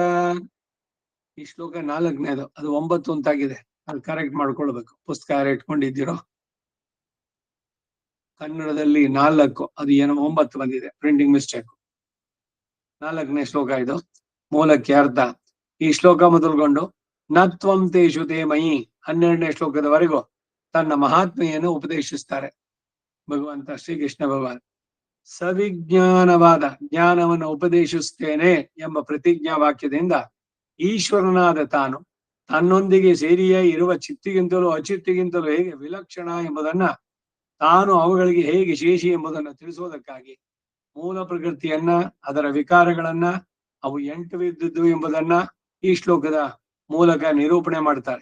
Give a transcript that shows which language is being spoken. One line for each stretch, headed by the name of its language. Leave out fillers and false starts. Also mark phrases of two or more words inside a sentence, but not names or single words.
Kannada: ಈ ಶ್ಲೋಕ 4ನೇದು, ಅದು 9 ಅಂತಾಗಿದೆ. ಅದು ಕರೆಕ್ಟ್ ಮಾಡ್ಕೊಳ್ಬೇಕು. ಪುಸ್ತಕ ಯಾರು ಇಟ್ಕೊಂಡಿದ್ದೀರೋ, ಕನ್ನಡದಲ್ಲಿ 4, ಅದು ಏನೋ 9 ಬಂದಿದೆ,
English: printing mistake.
Kannada: 4ನೇ ಶ್ಲೋಕ ಇದು. ಮೂಲಕ್ಕೆ ಅರ್ಥ. ಈ ಶ್ಲೋಕ ಮೊದಲುಗೊಂಡು
Sanskrit: ನತ್ವಂ ತೇಷು ತೇ ಮಯಿ
Kannada: 12ನೇ ಶ್ಲೋಕದವರೆಗೂ ತನ್ನ ಮಹಾತ್ಮೆಯನ್ನು ಉಪದೇಶಿಸ್ತಾರೆ ಭಗವಂತ ಶ್ರೀಕೃಷ್ಣ ಭಗವಾನ್. ಸವಿಜ್ಞಾನವಾದ ಜ್ಞಾನವನ್ನು ಉಪದೇಶಿಸ್ತೇನೆ ಎಂಬ ಪ್ರತಿಜ್ಞಾ ವಾಕ್ಯದಿಂದ ಈಶ್ವರನಾದ ತಾನು ತನ್ನೊಂದಿಗೆ ಸೇರಿಯೇ ಇರುವ ಚಿತ್ತಿಗಿಂತಲೂ ಅಚಿತ್ತಿಗಿಂತಲೂ ಹೇಗೆ ವಿಲಕ್ಷಣ ಎಂಬುದನ್ನ, ತಾನು ಅವುಗಳಿಗೆ ಹೇಗೆ ಶೇಷಿ ಎಂಬುದನ್ನು ತಿಳಿಸುವುದಕ್ಕಾಗಿ ಮೂಲ ಪ್ರಕೃತಿಯನ್ನ, ಅದರ ವಿಕಾರಗಳನ್ನ, ಅವು 8 ಇದ್ದದ್ದು ಎಂಬುದನ್ನ ಈ ಶ್ಲೋಕದ ಮೂಲಕ ನಿರೂಪಣೆ ಮಾಡ್ತಾರೆ.